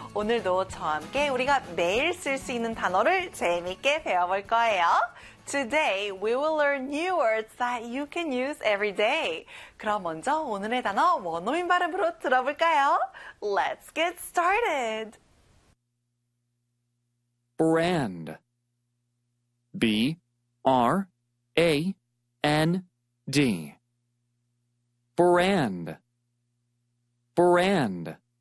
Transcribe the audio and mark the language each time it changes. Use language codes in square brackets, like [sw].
[ko] 오늘도 저와 함께 우리가 매일 쓸 수 있는 단어를 재미있게 배워볼 거예요. [en] Today we will learn new words that you can use every day. [ko] 그럼 먼저 오늘의 단어 원어민 발음으로 들어볼까요? [en] Let's get started. Brand. B-R-A-N-D. Brand. Brand.